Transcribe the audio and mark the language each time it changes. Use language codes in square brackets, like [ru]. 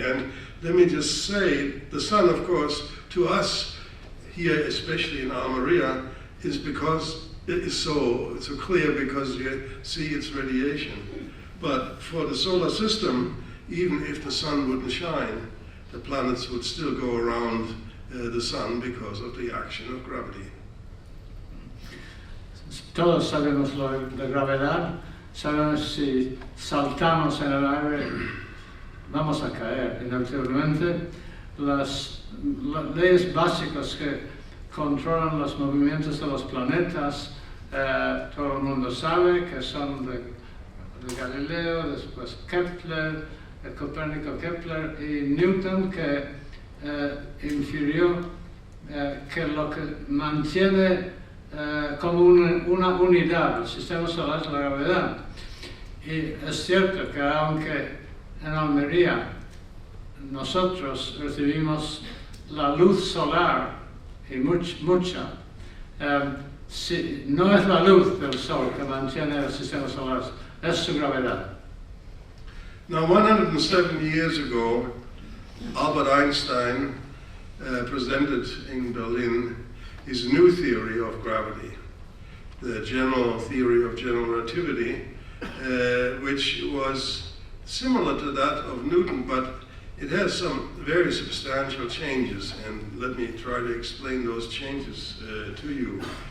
[en] And let me just say, the sun, of course, to us here, especially in Almería, is because it is so clear because you see its radiation. But for the solar system, even if the sun wouldn't shine, the planets would still go around the sun because of the action of gravity. [es] Todos sabemos lo de gravedad, sabemos si saltamos en el aire vamos a caer inevitablemente. Las leyes básicas que controlan los movimientos de los planetas, todo el mundo sabe que son de Galileo, después Kepler, Copérnico, Kepler y Newton, que infirió que lo que mantiene como una unidad el sistema solar es la gravedad. Y es cierto que aunque en Almería nosotros recibimos la luz solar y mucha, no es la luz del sol que mantiene el sistema solar, es su gravedad. [en] Now, 107 years ago, Albert Einstein presented in Berlin his new theory of gravity, the general theory of general relativity, which was similar to that of Newton, but it has some very substantial changes, and let me try to explain those changes to you.